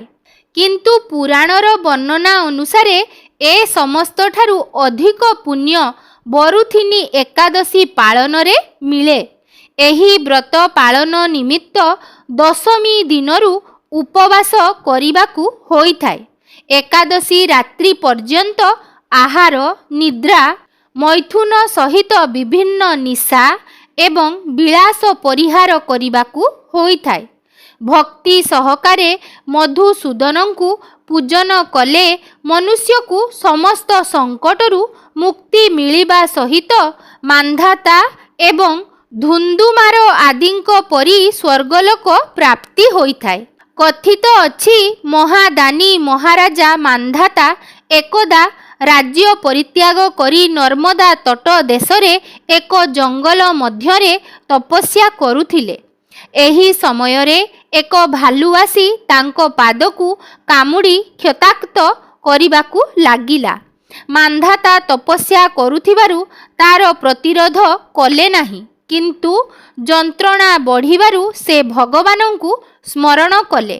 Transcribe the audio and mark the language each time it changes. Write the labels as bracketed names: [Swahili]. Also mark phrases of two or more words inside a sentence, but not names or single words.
[Odia] କିନ୍ତୁ ପୁରାଣର ବର୍ଣ୍ଣନା ଅନୁସାରେ ଏ ସମସ୍ତ ଠାରୁ ଅଧିକ ପୁଣ୍ୟ ବରୁଥିନୀ ଏକାଦଶୀ ପାଳନ ରେ ମିଳେ। ଏହି ବ୍ରତ ପାଳନ ନିମିତ୍ତ ଦଶମୀ ଦିନରୁ ଉପବାସ କରିବାକୁ ହୋଇ ଥାଏ। ଏକାଦଶୀ ରାତ୍ରି ପର୍ଯ୍ୟନ୍ତ ଆହାର ନିଦ୍ରା ମୈଥୁନ ସହିତ ବିଭିନ୍ନ ନିଶା ଏବଂ ବିଳାସ ପରିହାର କରିବାକୁ ହୋଇ ଥାଏ। ଭକ୍ତି ସହକାରେ ମଧୁସୂଦନଙ୍କୁ ପୂଜନ କଲେ ମନୁଷ୍ୟ କୁ ସମସ୍ତ ସଙ୍କଟରୁ ମୁକ୍ତି ମିଳିବା ସହିତ ମାନ୍ଧାତା ଏବଂ ଧୁନ୍ଧୁମାର ଆଦିଙ୍କ ପରି ସ୍ୱର୍ଗଲୋକ ପ୍ରାପ୍ତି ହୋଇ ଥାଏ। କଥିତ ଅଛି ମହାଦାନୀ ମହାରାଜା ମାନ୍ଧାତା ଏକଦା ରାଜ୍ୟ ପରିତ୍ୟାଗ କରି ନର୍ମଦା ତଟ ଦେଶରେ ଏକ ଜଙ୍ଗଲ ମଧ୍ୟରେ ତପସ୍ୟା କରୁଥିଲେ। ଏହି ସମୟରେ ଏକ ଭାଲୁ ଆସି ତାଙ୍କ ପାଦକୁ କାମୁଡ଼ି କ୍ଷତାକ୍ତ କରିବାକୁ ଲାଗିଲା। ମାନ୍ଧାତା ତପସ୍ୟା କରୁଥିବାରୁ ତାର ପ୍ରତିରୋଧ କଲେ ନାହିଁ, କିନ୍ତୁ ଯନ୍ତ୍ରଣା ବଢ଼ିବାରୁ ସେ ଭଗବାନଙ୍କୁ ସ୍ମରଣ କଲେ।